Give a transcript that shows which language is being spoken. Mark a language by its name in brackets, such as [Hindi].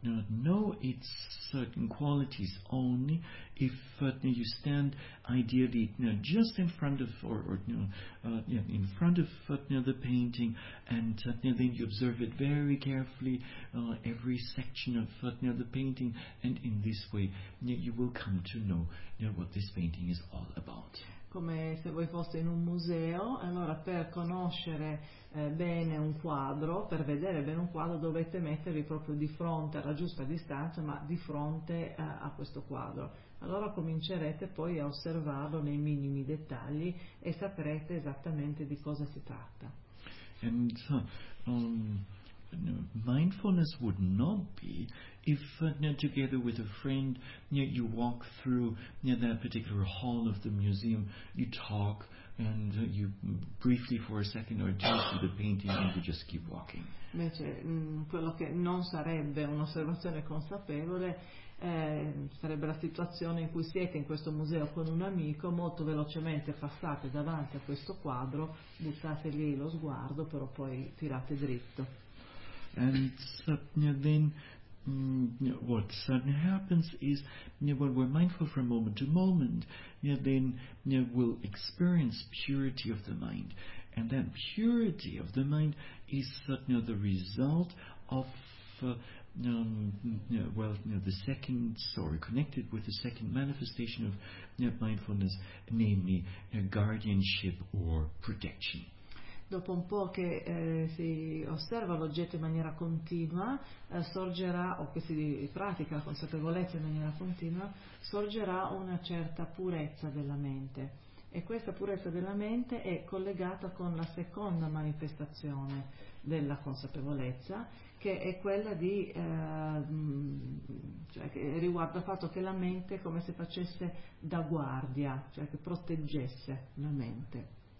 [English] know its certain qualities only if you stand ideally just in front of in front of the painting, and then you observe it very carefully, every section of the painting, and in this way you will come to know what this painting is all about. [Italian] Come se voi foste in un museo, allora per conoscere bene un quadro, per vedere bene un quadro, dovete mettervi proprio di fronte, alla giusta distanza, ma di fronte a questo quadro. Allora comincerete poi a osservarlo nei minimi dettagli e saprete esattamente di cosa si tratta. [English] And mindfulness would not be if together with a friend you walk through that particular hall of the museum, you talk and you briefly for a second or two see the painting and you just keep walking. [Italian] Invece quello che non sarebbe un'osservazione consapevole sarebbe la situazione in cui siete in questo museo con un amico, molto velocemente passate davanti a questo quadro, buttate lì lo sguardo, però poi tirate dritto. [English] And then what suddenly happens is when we're mindful from moment to moment, then we'll experience purity of the mind. And that purity of the mind is the result of the second, sorry, connected with the second manifestation of mindfulness, namely guardianship or protection. [Italian] Dopo un po' che si osserva l'oggetto in maniera continua, sorgerà, o che si pratica la consapevolezza in maniera continua, sorgerà una certa purezza della mente. E questa purezza della mente è collegata con la seconda manifestazione della consapevolezza, che è quella di che riguarda il fatto che la mente è come se facesse da guardia, cioè che proteggesse la mente.